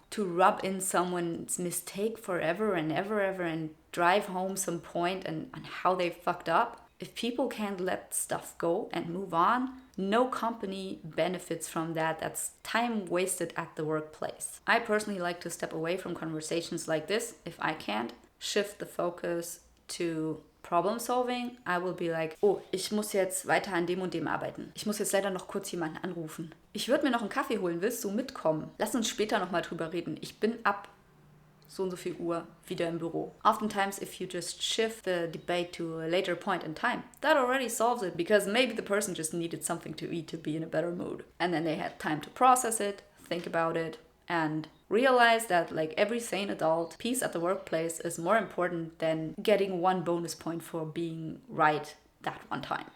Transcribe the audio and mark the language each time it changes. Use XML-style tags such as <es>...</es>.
<en>To rub in someone's mistake forever and ever and drive home some point and how they fucked up. If people can't let stuff go and move on, no company benefits from that. That's time wasted at the workplace. I personally like to step away from conversations like this if I can't. Shift the focus to problem solving. I will be like, oh,</en> <de>ich muss jetzt weiter an dem und dem arbeiten. Ich muss jetzt leider noch kurz jemanden anrufen. Ich würde mir noch einen Kaffee holen. Willst du mitkommen? Lass uns später nochmal drüber reden. Ich bin ab so und so viel Uhr wieder im Büro.</de> <en>Oftentimes, if you just shift the debate to a later point in time, that already solves it, because maybe the person just needed something to eat to be in a better mood. And then they had time to process it, think about it, and realize that, like every sane adult, peace at the workplace is more important than getting one bonus point for being right that one time.</en>